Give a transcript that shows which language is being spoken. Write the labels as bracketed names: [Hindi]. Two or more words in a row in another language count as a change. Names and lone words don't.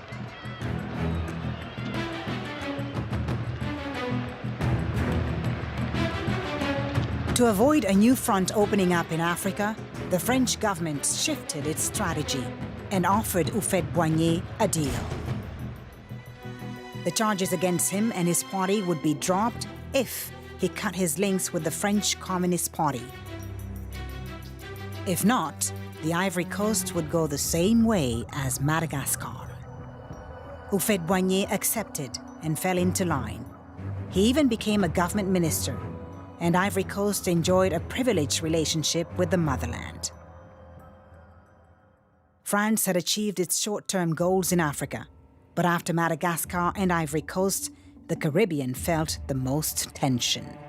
[English] To avoid a new front opening up in Africa, the French government shifted its strategy and offered Houphouët-Boigny a deal. The charges against him and his party would be dropped if he cut his links with the French Communist Party. If not, the Ivory Coast would go the same way as Madagascar. Houphouët-Boigny accepted and fell into line. He even became a government minister, and Ivory Coast enjoyed a privileged relationship with the motherland. France had achieved its short-term goals in Africa, but after Madagascar and Ivory Coast, the Caribbean felt the most tension.